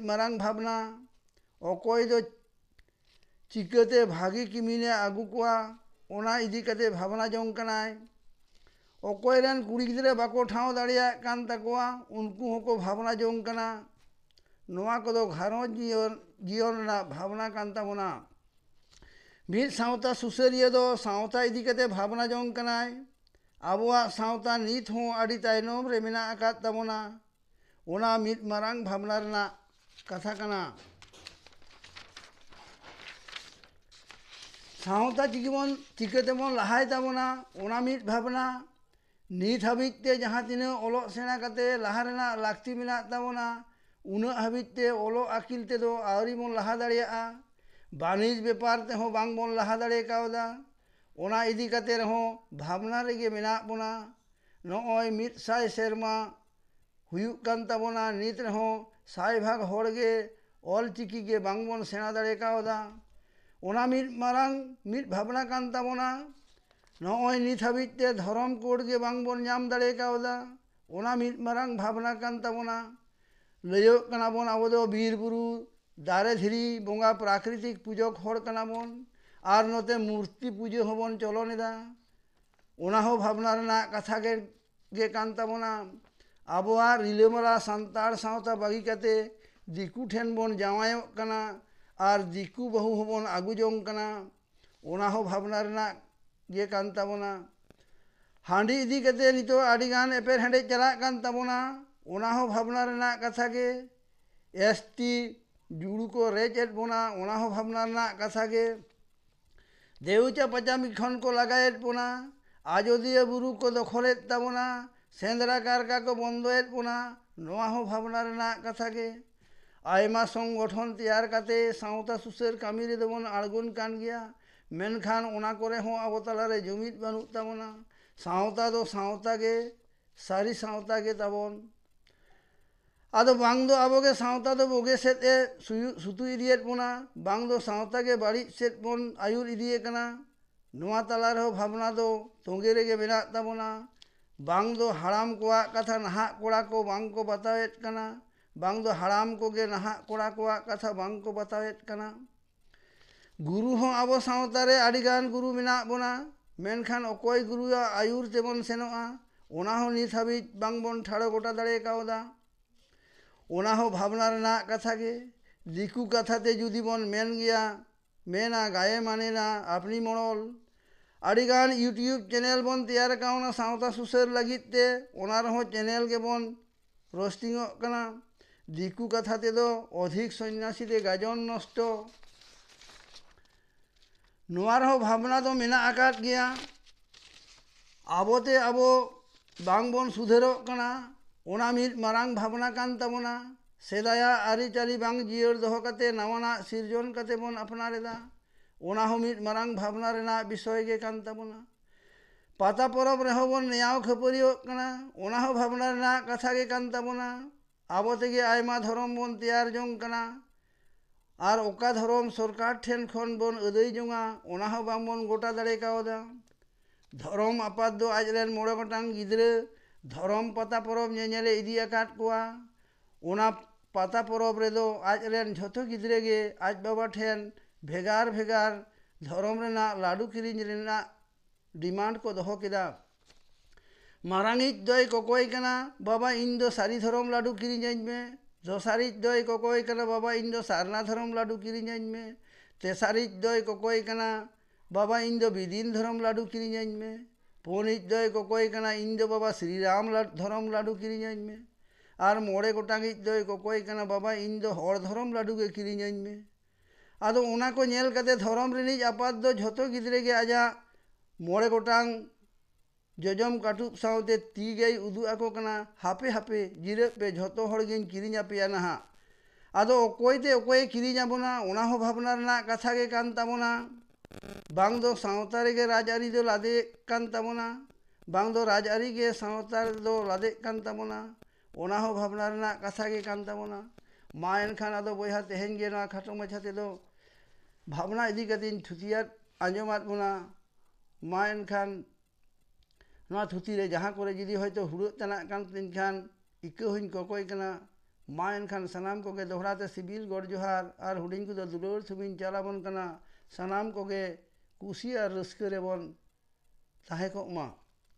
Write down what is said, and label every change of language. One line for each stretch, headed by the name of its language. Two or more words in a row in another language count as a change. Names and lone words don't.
Santali: मारांग भावना अकोय दो चिकाते भागी किमिने आगू कोआ ओना इदी कते भावना जोंग कनाय अकोय रेन कुड़ी गिद्रे बाको ठाव दाड़िया कान ताकोआ उनको होको भावना जोंग कना नोआ को घारंज जीवन ना भावना कान ताबोना मिद सावता सुसरिया दो सावता इदी कते भावना जोंग कनाय आबोआ सावता नीत हो आड़ी तायनोम रे मेना आकाद ताबोना ओना मिद मारांग भावना रेना कथा कना सावता चिकिबन चिकाते बन लहाय ताबोना ओना मिद भावना नीत हाबिते जहां तिना ओलो सेणा कते लहा रेना लाक्ति मेना ताबोना उना हाबिते ओलो आकिल ते दो आवरी बन लहा दाड़ियाआ बानिज बेपार ते हो बांग बन लहा दाड़े कावदा ओना इदी कते रहो भावना रेगे मेना बोना नॉय मिद साय सेरमा हुयुक कान ताबोना नित रहो साय भाग होड़गे ऑल चिकी के बांग बन सेना दाड़े कावदा ओना मिद मारांग मिद भावना कान ताबोना नॉय नित हाबिते धरम कोड गे बांग बन ᱧᱟᱢ दाड़े कावदा ओना मिद मारांग भावना कान ताबोना लयक कना बन आबो दो बीर बुरु दारे धीरी बोंगा प्राकृतिक पूजक होड़ कना बन और नोते मूर्ति पूजो हबन चलनेदा ओना हो भावना रेना कथा गे कान ताबोना आबोआ रिलेमरा सांतार सावता बागी कते दिकू ठेन बन जावायोग कना और दिकू बहु हबन आगू जोंग कना ओना हो भावना रेना गे कान ताबोना हांडी इदी कते नितो आड़ी गान एपेर हेंडे चला कान ताबोना ओना हो भावना रेना कथा गे एसटी जुड़ू को रेचेद बोना ओना हो भावना रेना कथा गे देउचा पचामी खन को लगाएद बोना आजोदिया बुरु को दखलेद ताबोना सेंद्रा कारका को बंदोएद बोना नोआ हो भावना रेना कथा गे आयमा संगठन तैयार काते सावता सुसर कामी रे दबन आड़गोन कान गया मेनखान ओना करे हो आबो तला रे जुमिद बानुक ताबोना सावता दो सावता गे सारी सावता गे ताबन आदो बांग दो आबोगे सावता दो बोगे सेत ए सुतु इदियेद बोना बांग दो सावता गे बाड़ी सेत बन आयुर इदिये कना नोआ तला रे भावना दो तोंगे रेगे मेना ताबोना बांग दो हाराम कोआ कथा नहा कोड़ा को बांग को बतावेद कना बांग दो हाड़ाम कोगे नहा कोड़ा कोआ कथा बांग को बतावेत कना गुरु हों आबो सावतारे आडिगान गुरु मेना बोना मेनखान अकोय गुरुआ आयुर तेबन सेनोआ ओना हो नित हाबिज बांग बन ठाड़ो गोटा दाड़े कावदा ओना हो भावना रेना कथा गे दिकु कथाते जुदी बन मेन गया मेना गाये माने ना अपनी मोड़ल आडिगान यूट्यूब चैनल बन तैयार कावना सावता सुसर लगिते ओना रहो चैनल के बन रोस्टिंग कना दिकु कथाते दो अधिक सन्यासी दे गाजन नष्ट नोआर हो भावना दो मेना आकात गया आबोते आबो बांग बन सुधेरो कना ओना मित मारांग भावना कान ताबोना सेदाया आरिचाली बांग जियर दोहो कते नावाना सिरजन कते बन अपनारेदा ओना हो मित मारांग भावना रेना विषय गे कान ताबोना पाता परब रेहो बन नेयाव खपरियो कना ओना हो भावना रेना कथा गे कान ताबोना आबो तेगे आयमा धरम बन तैयार जोंग कना और ओका धरम सरकार ठेन खन बन अदै जोंगा ओना हो बांग बन गोटा दाड़े कावदा धरम आपात दो आजरेन मोड़े गोटांग गिद्रे धरम पाता परब नेनेले इदी आकात कोआ ओना पाता परब रेदो आजरेन झोतो गिद्रे गे आज बाबा ठेन भेगार भेगार धरम रेना लाडू किरिंज रेना डिमांड को दोहो केदा मारांगिज दय कोकोय कना बाबा इन दो सारी धरम लाडू किरिंज में दोसारिज दय कोकोय कना बाबा इन दो सारना धरम लाडू किरिंज में तेसारिज दय कोकोय कना बाबा इन दो विदिन धरम लाडू किरिंज में पुनिज दय कोकोय कना इन दो बाबा श्री राम धरम लाडू किरिंज में और मोड़े गोटांगिज दय कोकोय कना बाबा इन दो हर धरम लाडू के किरिंज में आदो ओना को नेल कते धरम रिनिज आपात दो झोतो गिद्रे गे आजा मोड़े गोटांग जजम काटुब सावते ती गई उदु आको कना हापे हापे जिरे पे झोतो हर गिन किरिंज आपेया नहा आदो ओकोयते ओकोय किरिंज आबोना ओना हो भावना रेना कथा गे कान ताबोना बांग दो सावता रेगे राजआरी दो लादे कान ताबोना बांग दो राजआरी गे सावता दो लादे कान ताबोना ओना हो भावना रेना कथा गे कान ताबोना मा एनखान आदो बयहा तेहेन गे ना खाटो माछाते दो भावना इदी कतिन थुतिया आंजमात बोना मा एनखान नोआ थुति रे जहाँ करे जुदी होयतो हुड़ो तना कान तिनखान इक्को हुइन कोकोय कना मा एनखान सनाम कोगे दोहराते सिबिल गड़ जोहार और हुडिंग को दुलोर थुबिन चालाबन कना सनाम कोगे कुसी और रस्के रे बन ताहे को मा।